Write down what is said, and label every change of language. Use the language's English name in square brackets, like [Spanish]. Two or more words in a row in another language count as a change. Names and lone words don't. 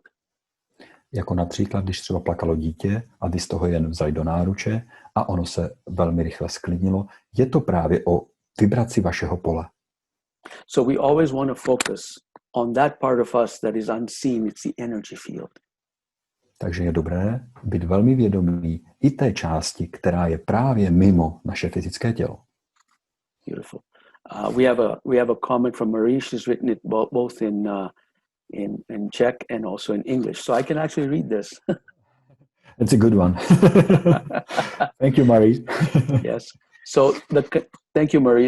[Czech] Jako například, když třeba plakalo dítě a vy z toho jen vzali do náruče a ono se velmi rychle sklidnilo, je to právě o vibraci vašeho pole. [English] So we always want to focus on that part of us that is unseen, it's the energy field. [Czech] Takže je dobré být velmi vědomý i té části, která je právě mimo naše fyzické tělo. [English] Beautiful. We have a comment from Marie. She's written it both in Czech and also in English, so I can actually read this. It's a good one. Thank you, Marie. Yes. So thank you, Marie.